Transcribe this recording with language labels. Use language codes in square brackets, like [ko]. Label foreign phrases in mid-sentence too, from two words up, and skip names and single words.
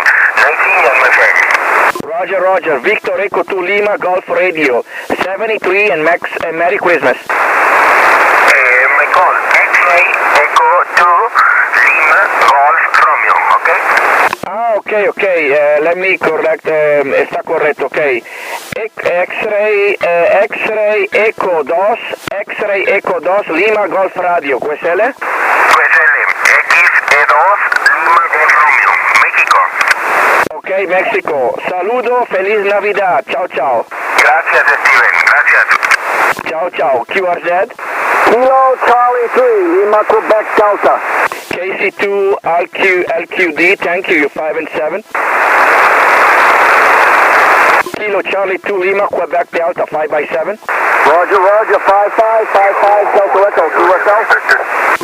[en] 19 young, my friend. Roger, Roger, Victor Echo 2 Lima Golf Radio, 73 and Merry Christmas. My call, X-Ray Echo 2 Lima Golf Romeo, okay? Okay, let me correct, [es] está correcto, okay. [en] X-Ray Echo 2, X-Ray Echo 2 Lima Golf Radio, QSL? QSL, X-E2 Lima Golf Romeo, México. [es] Ok, México. Saludo, feliz Navidad. Ciao, ciao. Gracias, Steven, gracias. Ciao, ciao. QRZ? [en] Kilo Charlie 3, Lima Quebec Delta. KC2 LQD, thank you, 5 and 7. Kilo Charlie 2 Lima, Quebec Delta 5/7. Roger, 5555 Delta Echo, QSL.